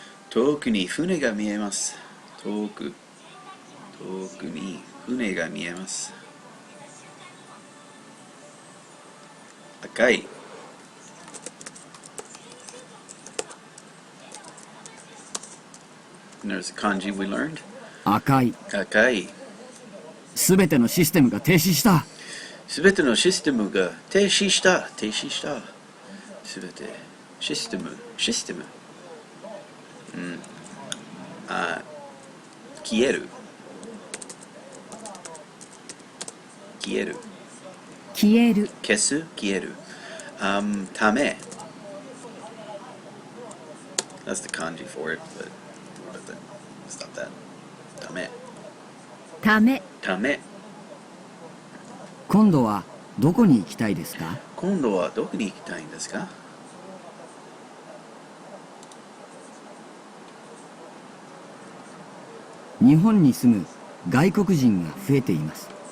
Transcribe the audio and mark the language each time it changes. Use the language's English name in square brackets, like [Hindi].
[Japanese] 遠くに船が見えます。遠くに船が見えます。赤い。 [English] And there's a kanji we learned. [Japanese] 赤い。赤い。すべてのシステムが停止した。すべてのシステムが停止した。停止した。すべて。システム。消える。消える。消える。消す。消える。ため。 [English] That's the kanji for it, but stop that. [Japanese] ため。ため。ため。今度はどこに行きたいですか？今度はどこに行きたいんですか？日本に住む外国人が増えています。